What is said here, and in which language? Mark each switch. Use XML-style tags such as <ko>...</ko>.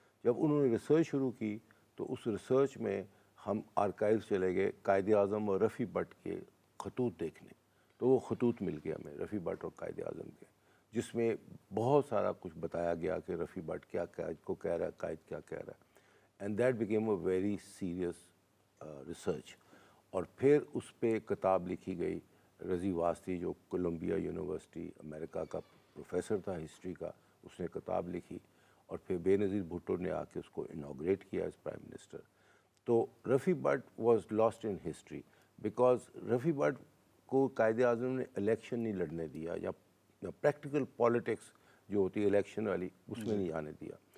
<ur>جب انہوں نے ریسرچ شروع کی, تو اس ریسرچ میں ہم آرکائیو چلے گئے قائد اعظم اور رفیع بٹ کے خطوط دیکھنے. تو وہ خطوط مل گیا ہمیں رفیع بٹ اور قائد اعظم کے, جس میں بہت سارا کچھ بتایا گیا کہ رفیع بٹ کیا قائد کو کہہ رہا ہے, قائد کیا کہہ رہا ہے.</ur> <en>And that became a very serious research.</en> <ur>اور پھر اس پہ کتاب لکھی گئی. رضی واسطی جو کولمبیا یونیورسٹی امریکہ کا پروفیسر تھا ہسٹری کا, اس نے کتاب لکھی, اور پھر بے نظیر بھٹو نے آ کے اس کو انوگریٹ کیا</ur> <en>As prime minister.</en> <ur>تو Rafi but</ur> <en>was lost in history, because</en> <ur>Rafi but کو قائد اعظم نے الیکشن نہیں لڑنے دیا, یا پریکٹیکل پالیٹکس جو ہوتی ہے الیکشن والی, اس میں نہیں آنے دیا.</ur>